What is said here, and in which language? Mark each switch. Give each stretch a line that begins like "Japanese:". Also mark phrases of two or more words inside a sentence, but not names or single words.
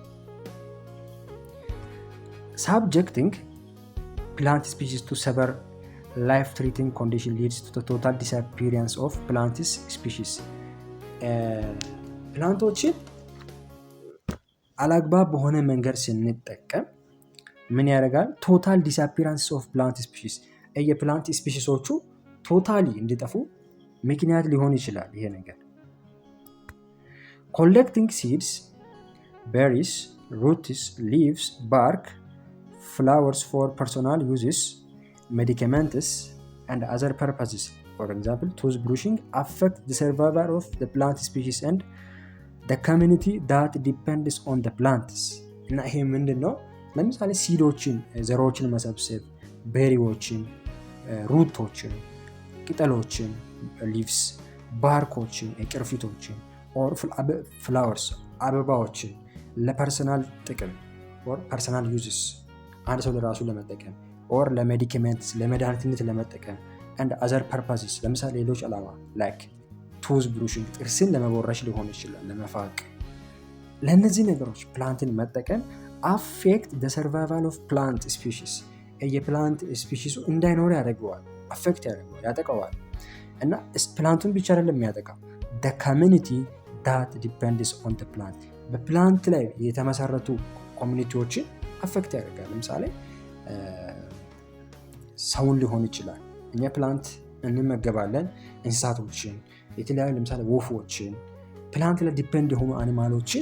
English: subjecting plant species to severe life threatening condition leads to the total disappearance of plant species
Amharic: ፕላንቶችን አላግባብ በሆነ መንገድ ስንጠቀም ምን ያደርጋል?
English: total disappearance of plant species
Amharic: የፕላንት ስፒሺሶቹ ቶታሊ እንዲጠፉ ምክንያት ሊሆን ይችላል ይሄ ነገር።
English: collecting seeds, berries, roots, leaves, bark, flowers for personal uses, medicaments and other purposes, for example tooth brushing, affect the survival of the plant species and the community that depends on the plants
Amharic: እና ይሄ ምንድነው ለምሳሌ ሲዶችን ዘሮችን መሰብሰብ፣ ቤሪዎችን፣ ሩቶችን፣ ቅጠሎችን ሊቭስ፣ ባርኮችን ቅርፊቶችን፣
English: or flowers
Amharic: አበባዎችን ለፐርሰናል ጥቅም
English: or personal uses
Amharic: አንድ ሰው ለራሱ ለመጠቀም ኦር ለሜዲካሜንትስ ለመድኃኒትነት ለመጠቀም
English: and other purposes
Amharic: ለምሳሌ ሌሎች ዓላማ
English: like tooth brushing
Amharic: ጥርስን ለመቦረሽ ሊሆን ይችላል፣ ለመፋቅ። ለእነዚህ ነገሮች ፕላንትን መጠቀም
English: affect the survival of plant species
Amharic: የፕላንት ስፒሺሱ እንዳይኖር ያደርገዋል፣ አፌክት ያደርገዋል፣ ያጠቀዋል። እና ፕላንቱን ብቻ አይደለም የሚያጠቃው
English: the community that depends on the plant
Amharic: በፕላንት ላይ የተመሰረቱ ኮሚኒቲዎችን አፌክት ያደርጋል። ለምሳሌ ሰውን ሊሆን ይችላል። እኛ ፕላንት እንመገባለን፣ እንስሳቶችን፣ የተለያዩ ለምሳሌ ወፎችን፣ ፕላንት ላይ ዲፔንድ የሆኑ አኒማሎችን